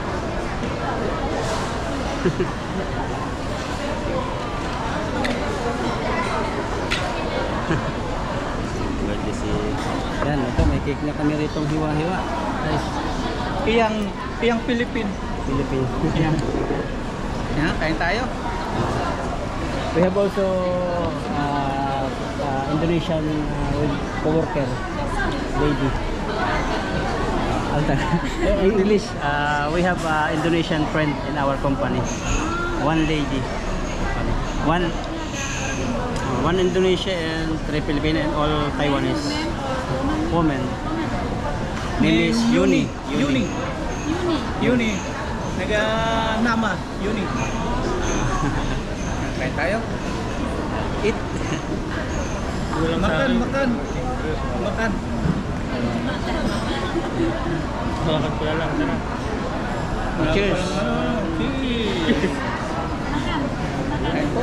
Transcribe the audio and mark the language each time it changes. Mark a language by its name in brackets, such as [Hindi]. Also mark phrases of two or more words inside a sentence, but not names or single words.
[English] Birthday si... [Filipino] Yan, ito may cake na kami rito hiwa-hiwa. [English] Nice. [Filipino] Iyang Philippine. [English] Philippine. [Filipino] Yan. Yan, kain tayo. [English] We have also Indonesian co-worker lady. English. We have Indonesian friend in our company. One lady. One Indonesia and 3 Filipino and all Taiwanese women. Name is Yuni. [Indonesian] Yuni. Naga-nama. Yuni. [Filipino] Kain tayo. Eat. Walang sa [Indonesian] Makan, [Filipino] akin. [Indonesian] makan. [Filipino] Hawakan ko na lang. Tara. [English] Cheers. [Filipino] Cheers. Kain po.